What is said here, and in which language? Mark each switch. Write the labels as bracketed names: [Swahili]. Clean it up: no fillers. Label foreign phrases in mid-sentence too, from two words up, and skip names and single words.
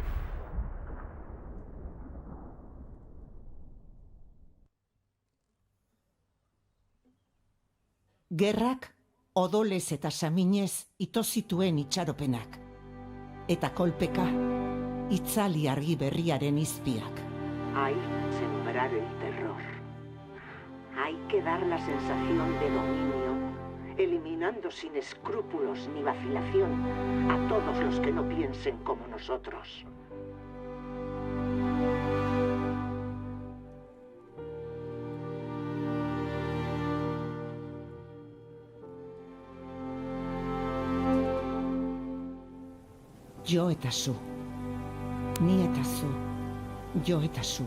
[Basque] Gerrak odolez eta saminez ito zituen itxaropenak. Eta kolpeka, itzali argi berriaren izpiak. [Spanish] Hay que sembrar el terror. Hay que dar la sensación de dominio, eliminando sin escrúpulos ni vacilación a todos los que no piensen como nosotros. [Basque] Jo eta zu, ni eta zu, jo eta zu.